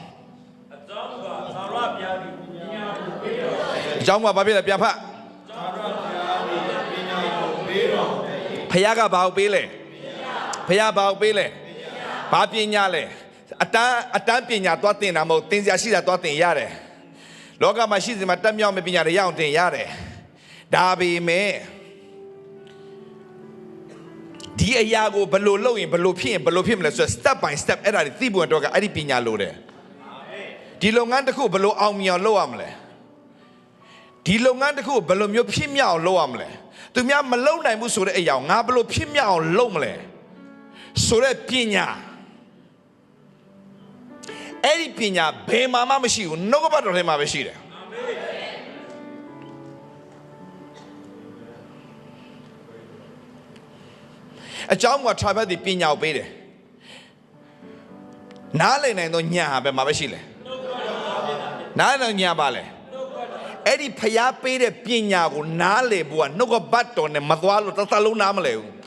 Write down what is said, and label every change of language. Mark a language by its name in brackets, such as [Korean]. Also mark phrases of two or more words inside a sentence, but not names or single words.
[Burmese] အကြောင်းကဘာဖြစ်လဲပြန်ဖတ်ဖခင်ကဘာကိုပေးလဲဖခင်ဘာကိုပေးလဲဘာပညာလဲအတန်းပညာသွားတင်တာမဟုတ်တင်စရာရှိတာသွားတင်ရတယ်လောကမှာရှိစမှာတက်မြောက်မဲ့ပညာတွေရအောင်တင်ရတယ်ဒါပေမဲ့ ဒီအရာကိုဘယ်လိုလုပ်ရင်ဘယ်လိုဖြစ်ရင်ဘယ်လိုဖြစ်မလဲဆိုတော့ [English] step by step [Burmese] အဲ့ဒါတွေသိဖို့တော့ကအဲ့ဒီပညာလိုတယ်ဒီလုပ်ငန်းတစ်ခုဘယ်လိုအောင်မြင်အောင်လုပ်ရမလဲဒီလုပ်ငန်းတစ်ခုဘယ်လိုမျိုးဖြစ်မြောက်အောင်လုပ်ရမလဲသူများမလုပ်နိုင်ဘူးဆိုတဲ့အရာငါဘယ်လိုဖြစ်မြောက်အောင်လုပ်မလဲဆိုတဲ့ပညာ အဲ့ဒီပညာဘယ်မှာမှမရှိဘူးနှုတ်ကပတ်တော်ထဲမှာပဲရှိတယ်အကြောင်းကထာဝရပညာကိုပေးတယ်နားလည်နိုင်သောဉာဏ်ဟာဘယ်မှာပဲရှိလဲနားလည်ဉာဏ်ပါလဲအဲ့ဒီဖျားပေးတဲ့ပညာကိုနားလည်ဖို့ကနှုတ်ကပတ်တော်နဲ့မသွားလို့တစ်သက်လုံးနားမလဲဘူး